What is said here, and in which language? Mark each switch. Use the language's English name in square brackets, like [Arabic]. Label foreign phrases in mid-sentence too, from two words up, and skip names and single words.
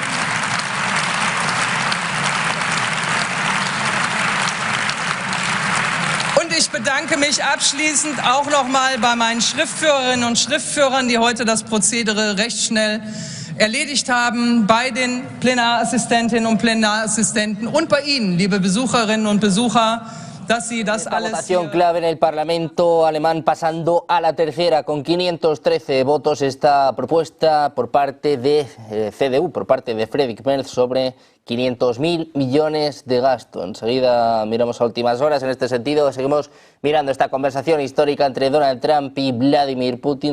[German] Ich bedanke mich abschließend auch noch mal bei meinen Schriftführerinnen und Schriftführern, die heute das Prozedere recht schnell erledigt haben, bei den Plenarassistentinnen und Plenarassistenten und bei Ihnen, liebe Besucherinnen und Besucher, dass Sie das alles... [Spanish] Votación clave en el Parlamento alemán pasando a la tercera con 513 votos esta propuesta por parte de CDU, por parte de Friedrich Merz sobre 500.000 millones de gasto. Enseguida miramos a últimas horas en este sentido. Seguimos mirando esta conversación histórica entre Donald Trump y Vladimir Putin.